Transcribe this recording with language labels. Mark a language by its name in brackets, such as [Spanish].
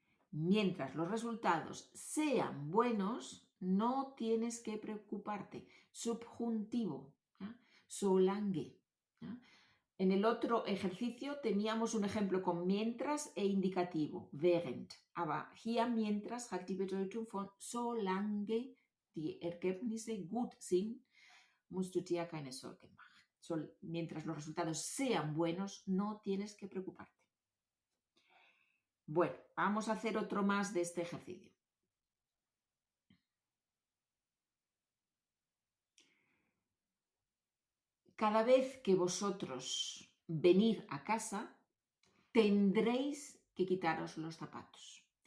[Spanish] Mientras los resultados sean buenos, no tienes que preocuparte. Subjuntivo, ¿ya? Solange. ¿Ya? En el otro ejercicio teníamos un ejemplo con mientras e indicativo, während. [German] Aber hier mientras hat die Bedeutung von solange die Ergebnisse gut sind, musst du dir keine Sorgen machen. [Spanish] Mientras los resultados sean buenos, no tienes que preocuparte. Bueno, vamos a hacer otro más de este ejercicio. Cada vez que vosotros venir a casa, tendréis que quitaros los zapatos.